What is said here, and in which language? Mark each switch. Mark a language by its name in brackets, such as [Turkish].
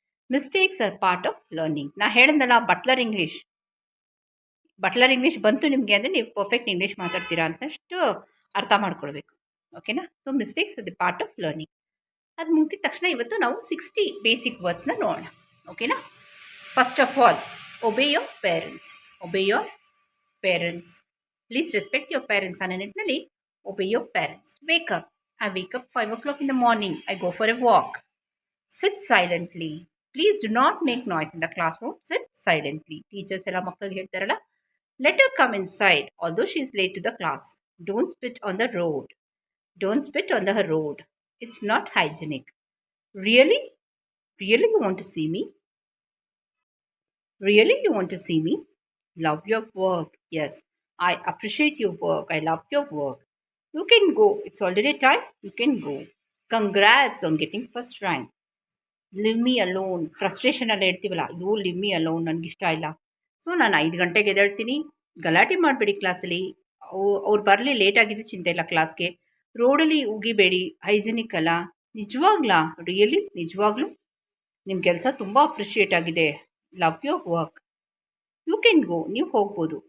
[English] Mistakes are part of learning. [Kannada] ನಾ ಹೇಳಿದ್ನಲ್ಲ, Buttler English ಬಂತು ನಿಮಗೆ ಅಂದರೆ ನೀವು ಪರ್ಫೆಕ್ಟ್ ಇಂಗ್ಲೀಷ್ ಮಾತಾಡ್ತೀರಾ ಅಂತಷ್ಟು ಅರ್ಥ ಮಾಡ್ಕೊಳ್ಬೇಕು. ಓಕೆನಾ? [English] So mistakes are the part of learning. [Kannada] ಅದು ಮುಗಿದ ತಕ್ಷಣ ಇವತ್ತು ನಾವು 60 ಬೇಸಿಕ್ ವರ್ಡ್ಸ್ನ ನೋಡೋಣ. ಓಕೆನಾ? [English] First of all, obey your parents. Obey your parents. Please respect your parents [Kannada] ಅನ್ನೋ ನಿಟ್ಟಿನಲ್ಲಿ [English] Obey your parents. Wake up. I wake up 5 o'clock in the morning. I go for a walk. Sit silently. Please do not make noise in the classroom. Sit silently. Teachers [Kannada] ಎಲ್ಲ ಮಕ್ಕಳಿಗೆ ಹೇಳ್ತಾರಲ್ಲ, [English] let her come inside although she is late to the class. Don't spit on the road. Don't spit on the road. It's not hygienic. Really? Really you want to see me? Really you want to see me? Love your work. Yes, I appreciate your work. I love your work. You can go. It's already time. You can go. Congrats on getting first rank. Leave me alone. [Kannada] Frustration ಎಲ್ಲ ಹೇಳ್ತೀವಲ್ಲ, [English] you leave me alone, [Kannada] ನನಗಿಷ್ಟ ಇಲ್ಲ. So ನಾನು 5 ಗಂಟೆಗೆ ಎದ್ದೇಳ್ತೀನಿ. ಗಲಾಟೆ ಮಾಡಬೇಡಿ ಕ್ಲಾಸಲ್ಲಿ. ಅವ್ರು ಬರಲಿ ಲೇಟ್ ಆಗಿದ್ದು ಚಿಂತೆ ಇಲ್ಲ ಕ್ಲಾಸ್ಗೆ. ರೋಡಲ್ಲಿ ಉಗಿಬೇಡಿ, ಹೈಜಿನಿಕ್ ಅಲ್ಲ. ನಿಜವಾಗ್ಲಾ? ರಿಯಲಿ ನಿಜವಾಗ್ಲೂ ನಿಮ್ಮ ಕೆಲಸ ತುಂಬ ಅಪ್ರಿಷಿಯೇಟ್ ಆಗಿದೆ. [English] Love your work. You can go. [Kannada] ನೀವು ಹೋಗ್ಬೋದು.